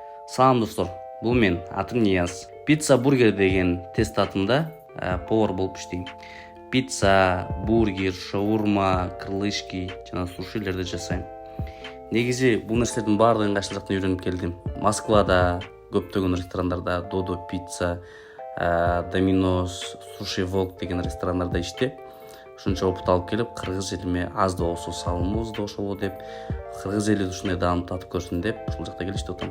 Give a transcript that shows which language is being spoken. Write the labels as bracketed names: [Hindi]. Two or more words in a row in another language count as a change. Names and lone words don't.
[Kazakh] Салам достор, бұл мен, атым Нияз. Пицца бургер деген тест атында повар болып іштейм. Пицца, бургер, [Kyrgyz] шаурма, крылышки жана сушилерди жасайм. Негизи бул нерселердин баардыгын кайсы жактан үйрөнүп келдим. Москвада көптөгөн ресторандарда Додо пицца, Доминос, Суши Волк деген ресторандарда иштеп, ушунча опыт алып келип, кыргыз элиме аз да болсо салымыбыз да ошоло деп, кыргыз эли ушундай даам татып көрсүн деп ушул жакта келиштип атам.